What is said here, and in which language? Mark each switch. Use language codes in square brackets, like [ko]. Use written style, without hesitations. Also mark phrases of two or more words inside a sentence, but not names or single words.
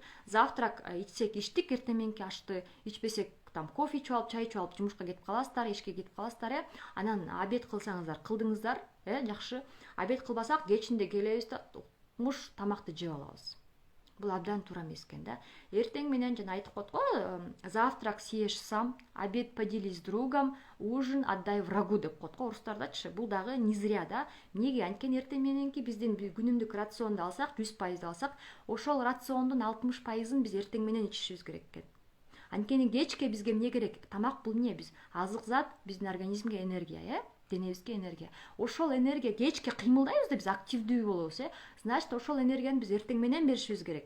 [ky] Завтрак ичсек иштик, эртең мененки ашты ичпесек, там кофе ичип алып, чай ичип алып жумушка кетип каласыздар, ишке кетип каласыздар, Анан обед кылсаңыздар, кылдыңыздар, жакшы. Обед кылбасак кечинде келебиз да муш тамакты жеп алабыз. Бул абдан туура эмес экен да. Эртең менен жана айтып коет го, [ru] завтрак съешь сам, обед поделись с другом, ужин отдай врагу [ky] деп коет го орустардачы. Бул дагы [ru] не зря [ky] да. Эмнеге? Анткени эртең мененки биздин күнүмдүк рационду алсак, 100% алсак, ошол рациондун 60%ын биз эртең менен ичишибиз керек экен. Анткени кечке бизге эмне керек? Тамак бул эмне? Биз азык зат, биздин организмге энергия, денебизге энергия. Ошол энергия кечке кыймылдайбыз да, биз активдүү болобуз, Значит, ошол энергияны биз эртең менен беришибиз керек.